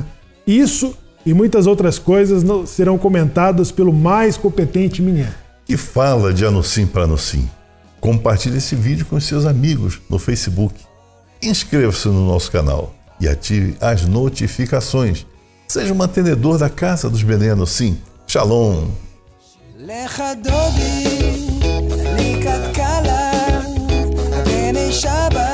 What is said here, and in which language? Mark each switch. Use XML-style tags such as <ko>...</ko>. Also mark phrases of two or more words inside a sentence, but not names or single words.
<pt>Isso e muitas outras coisas serão comentadas pelo mais competente Minyan. Que fala de Anussim para Anussim. Compartilhe esse vídeo com seus amigos no Facebook. Inscreva-se no nosso canal e ative as notificações. Seja um mantenedor da casa dos Bnei Anussim. Shalom!</pt> <he>לכה דודי, לקראת כלה, בני שלום.</he>